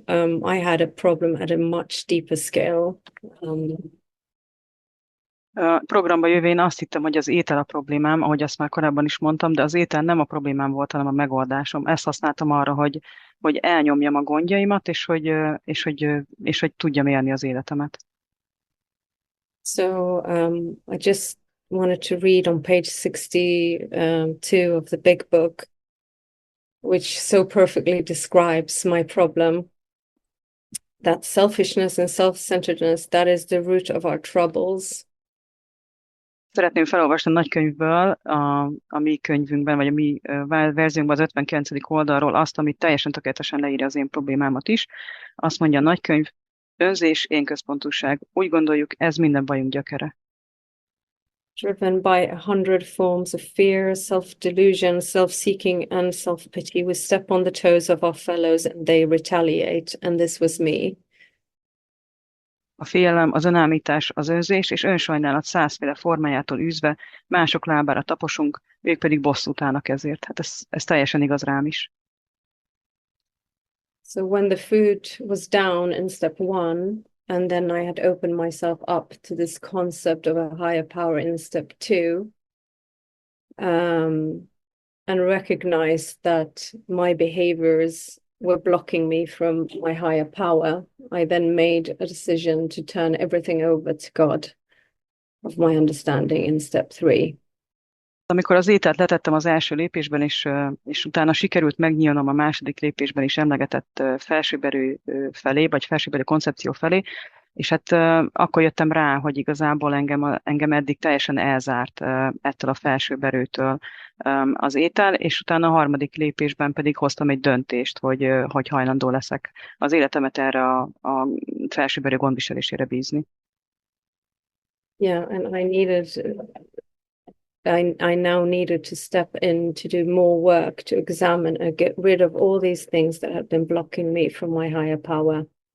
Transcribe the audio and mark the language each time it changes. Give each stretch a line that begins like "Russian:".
English: I had a problem at a much deeper scale.
Hungarian: Programba jövén azt hittem, hogy az étel a problémám, ahogy azt már korábban is mondtam, de az étel nem a problémám volt, hanem a megoldásom. Ezt használtam arra, hogy elnyomjam a gondjaimat, és hogy tudjam élni az életemet.
English: So I just wanted to read on page 62 of the big book, which so perfectly describes my problem. That selfishness and self-centeredness, that is the root of our troubles.
Hungarian: Szeretném felolvasni a nagykönyvből, a mi könyvünkben, vagy a mi verziónkban az 59. oldalról azt, amit teljesen tökéletesen leírja az én problémámat is. Azt mondja a nagykönyv: önzés, énközpontúság. Úgy gondoljuk, ez minden bajunk gyökere.
English: Driven by 100 forms of fear, self-delusion, self-seeking, and self-pity, we step on the toes of our fellows and they retaliate, and this was me.
Hungarian: A félelem, az önállítás, az önzés és önsajnálat 100-féle formájától űzve mások lábára taposunk, ők pedig bosszút állnak ezért. Hát ez teljesen igaz rám is.
English: So when the food was down in step 1, and then I had opened myself up to this concept of a higher power in step 2, and recognized that my behaviors were blocking me from my higher power, I then made a decision to turn everything over to God of my understanding in step 3.
Hungarian: Amikor az ételt letettem az első lépésben, és utána sikerült megnyílnom a második lépésben is emlegetett felsőbb erő felé, vagy felsőbb erő koncepció felé, és hát akkor jöttem rá, hogy igazából engem eddig teljesen elzárt ettől a felsőbb erőtől az étel, és utána a harmadik lépésben pedig hoztam egy döntést, hogy hajlandó leszek az életemet erre a felsőbb erő gondviselésére bízni.
English: Yeah, and I now needed to step in to do more work, to examine and get rid of all these things that had been blocking me from my higher power.